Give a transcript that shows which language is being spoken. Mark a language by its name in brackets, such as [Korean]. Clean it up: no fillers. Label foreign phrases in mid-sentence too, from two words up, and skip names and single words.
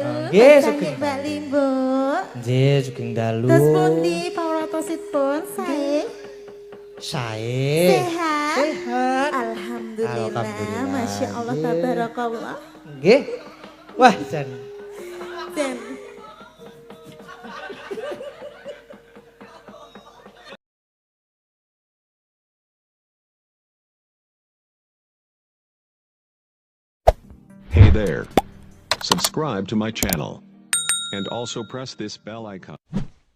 [Javanese] Nggih, sugeng Mbak dalu. Limbuk. Nggih, sugeng dalu. Terus pundi pauratosipun sae? Sae. Sehat? Sehat. Alhamdulillah. Alhamdulillah. [Arabic] Masya Allah, [Javanese] Nggih. tabarakallah. Nggih. Wah, Jan. Dan [English] Hey there. Subscribe to my channel. And also press this bell icon.